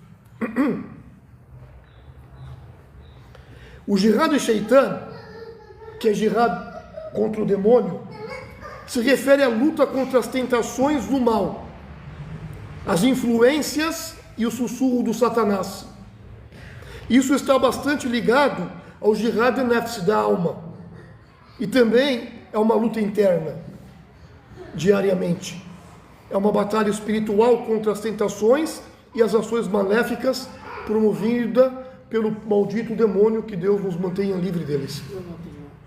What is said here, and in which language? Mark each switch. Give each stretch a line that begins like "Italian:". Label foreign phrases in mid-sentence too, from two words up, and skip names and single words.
Portuguese: O jihad de Shaitan, que é jihad contra o demônio, se refere à luta contra as tentações do mal, as influências e o sussurro do Satanás. Isso está bastante ligado ao
Arabic: جهاد نفس
Portuguese: da alma. E também é uma luta interna, diariamente. É uma batalha espiritual contra as tentações e as ações maléficas promovida pelo maldito demônio, que Deus nos mantenha livre deles. Eu não tenho.